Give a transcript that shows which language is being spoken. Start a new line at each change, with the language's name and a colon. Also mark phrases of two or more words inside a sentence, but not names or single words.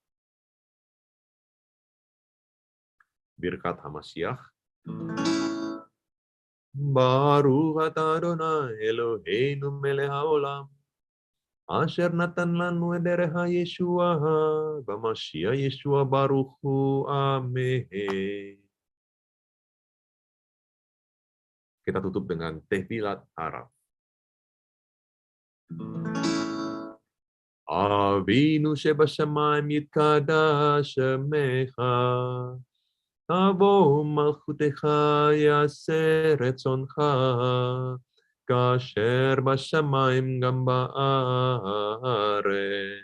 Hebrew: ברכת המשיח. ברוך אתה אדוני אלוהינו מלך העולם, אשר נתן לנו את דרך ישוע, והמשיח ישוע ברוך הוא. Amen.
Indonesian: Kita tutup dengan tehfilat Arab.
Hebrew: אבינו שבשמיים יתקדש שמך, תבוא מלכותך, יעשה רצונך, כאשר בשמיים גם בארץ.